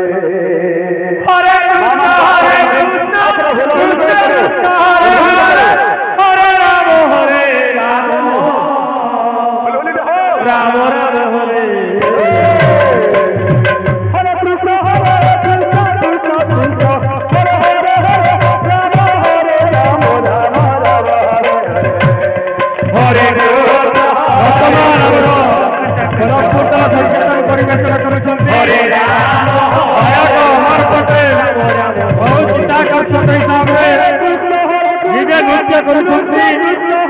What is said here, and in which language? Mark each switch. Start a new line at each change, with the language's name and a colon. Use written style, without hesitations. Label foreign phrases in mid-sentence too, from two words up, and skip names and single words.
Sanskrit: হরে কৃষ্ণ হরে কৃষ্ণ কৃষ্ণ কৃষ্ণ হরে হরে হরে রাম রাম রাম হরে হরে কৃষ্ণ হরে কৃষ্ণ কৃষ্ণ কৃষ্ণ হরে হরে হরে রাম হরে রাম রাম রাম হরে হরে
Odia: ବର୍ତ୍ତମାନ ଆମର ରକ୍ତଦାନ ସଂକୀର୍ତ୍ତନ ପରିବେଷଣ କରୁଛନ୍ତି ହରେ ରାମ ଗାୟକ ଅମର ପଟେଲ ବହୁତ ଚିତ୍ତାକର୍ଷକ ହିସାବରେ ନିଜେ ନୃତ୍ୟ କରୁଛନ୍ତି।